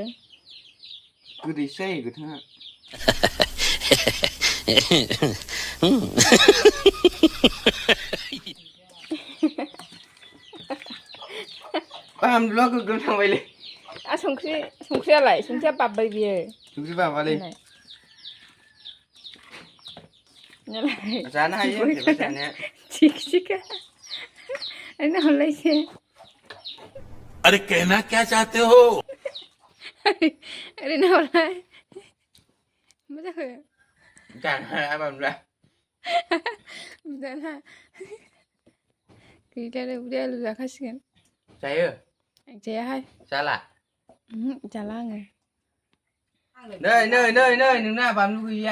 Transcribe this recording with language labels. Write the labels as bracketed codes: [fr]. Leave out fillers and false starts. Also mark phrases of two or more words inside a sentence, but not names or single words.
[brx] गोदैसो जायो गोथाङा बानलुआ गोगोम थांबायलै संख्रियालाय संख्रिया बाब्बाय बियो संख्रि बाबालै जानो हायो जानाया थिखा नाहरलाय एसे [hi] अरे कहना क्या चाहते हो [brx] अरे नाहरलाय मा जाखो जानो हाया बानलुआ जाना गैला उदै आलु जाखासिगोन जायो जायाहाय जाला जाला आङो नै नोंना बानलु गैया